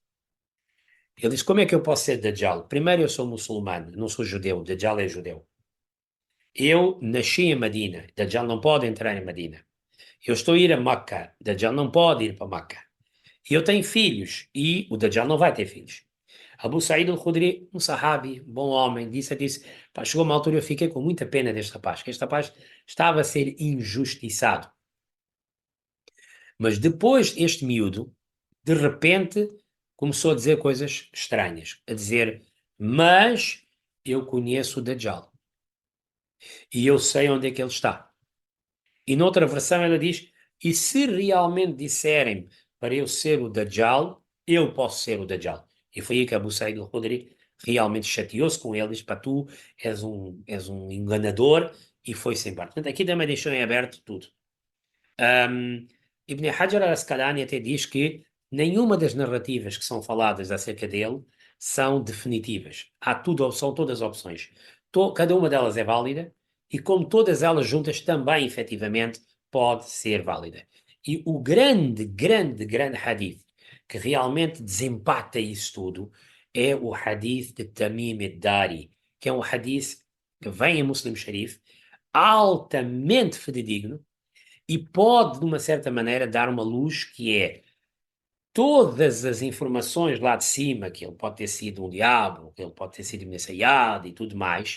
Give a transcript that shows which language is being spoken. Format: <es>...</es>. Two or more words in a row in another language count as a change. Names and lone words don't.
<pt>Ele disse, como é que eu posso ser Dajjal? Primeiro, eu sou muçulmano, não sou judeu, Dajjal é judeu. Eu nasci em Medina, Dajjal não pode entrar em Medina. Eu estou a ir a Meca, Dajjal não pode ir para Meca. E eu tenho filhos, e o Dajjal não vai ter filhos. Abu Sa'id al-Khudri, um sahabi, bom homem, disse, pá, chegou uma altura eu fiquei com muita pena deste rapaz, que este rapaz estava a ser injustiçado. Mas depois este miúdo, de repente, começou a dizer coisas estranhas, a dizer, mas eu conheço o Dajjal, e eu sei onde é que ele está. E noutra versão ela diz, e se realmente disserem para eu ser o Dajjal, eu posso ser o Dajjal. E foi aí que Abu Sa'id al-Khudri realmente chateou-se com ele, disse, para tu és um enganador, e foi-se embora. Portanto, aqui também deixou em aberto tudo. Um, Ibn Hajar al-Asqalani até diz que nenhuma das narrativas que são faladas acerca dele são definitivas. São todas opções. Cada uma delas é válida e, como todas elas juntas, também efetivamente pode ser válida. E o grande, grande, grande hadith que realmente desempata isso tudo é o hadith de Tamim ad-Dari, que é um hadith que vem em Muslim Sharif, altamente fidedigno, e pode, de uma certa maneira, dar uma luz que é todas as informações lá de cima, que ele pode ter sido um diabo, que ele pode ter sido ensaiado e tudo mais.</pt>